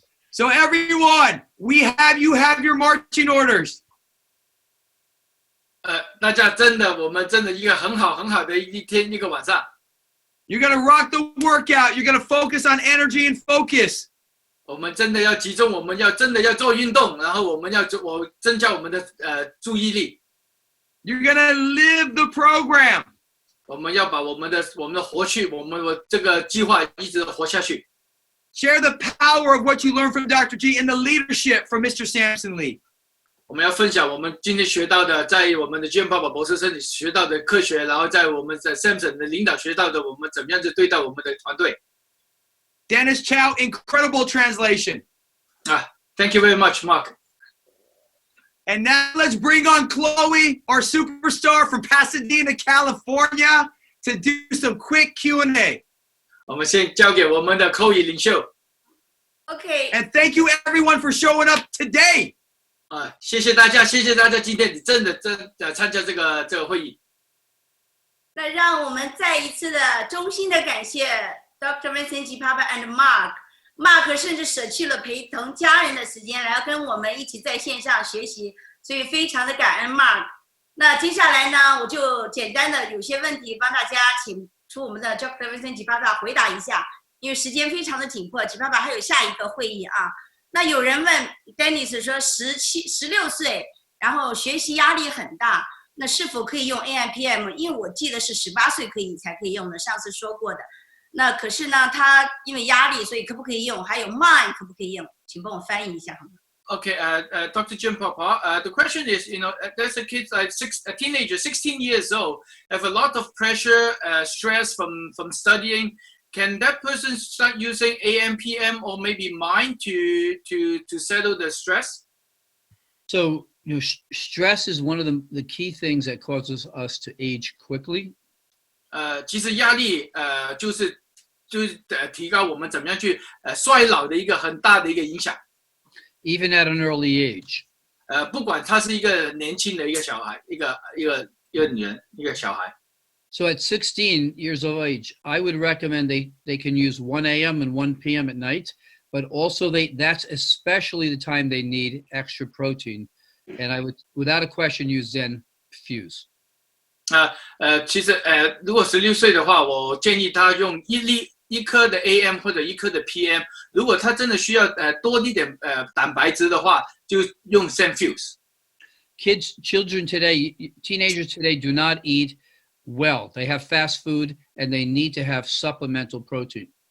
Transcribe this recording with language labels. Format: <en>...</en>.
<en>So everyone, you have your marching orders.</en> <zh>大家我们真的一个很好的一天一个晚上。</zh> <en>You're gonna rock the workout. You're gonna focus on energy and focus.</en> <zh>我们真的要集中，我们真的要做运动，然后我增加我们的注意力。</zh> <en>You're gonna live the program.</en> <zh>我们要把我们的活去，我们这个计划一直活下去。</zh> <en>Share the power of what you learned from Dr. G and the leadership from Mr. Samson Lee.</en> <zh>我们要分享我们今天学到的，在我们的 Jim Papa 博士身体学到的科学，然后在我们在 Samson 的领导学到的，我们怎么样去对待我们的团队。</zh> <en>Dennis Chow, incredible translation. Thank you very much, Mark. And now let's bring on Chloe, our superstar from Pasadena, California, to do some quick Q&A.</en> <zh>我们先交给我们的口语领袖。</zh> <en>OK， And thank you everyone for showing up today.</en> <zh>谢谢大家今天你真的参加这个会议。那让我们再一次的衷心的感谢 Dr. Vincent G. Papa and Mark 甚至舍去了陪同家人的时间，来跟我们一起在线上学习，所以非常的感恩 Mark。那接下来呢，我就简单的有些问题帮大家请出我们的 Dr. Vincent G. Papa 回答一下，因为时间非常的紧迫 ，G. Papa 还有下一个会议啊。那有人问 Dennis 说16岁，然后学习压力很大，那是否可以用 AM/PM？因为我记得是18岁才可以用的，上次说过的。那可是呢，他因为压力，所以可不可以用？还有 Mind 可不可以用？请帮我翻译一下好吗？</zh> <en>Okay, Dr. Jim Papa, the question is, there's a kid a teenager, 16 years old, have a lot of pressure, stress from studying. Can that person start using AM/PM or maybe Mind to settle the stress? So, stress is one of the key things that causes us to age quickly.</en> <zh>其实压力就是提高我们怎么样去衰老的一个很大的一个影响。</zh> <en>Even at an early age.</en> <zh>不管他是一个年轻的一个小孩，一个女人，一个小孩。</zh> <en>So at 16 years of age, I would recommend they can use 1 a.m. and 1 p.m. at night, but also that's especially the time they need extra protein. And I would, without a question, use Zen Fuse.</en> <zh>其实如果16岁的话，我建议他用一颗的 AM 或者一颗的 PM。如果他真的需要多一点蛋白质的话，就用 Zen Fuse。</zh> <en>Children today, teenagers today do not eat well. They have fast food and they need to have supplemental protein.</en>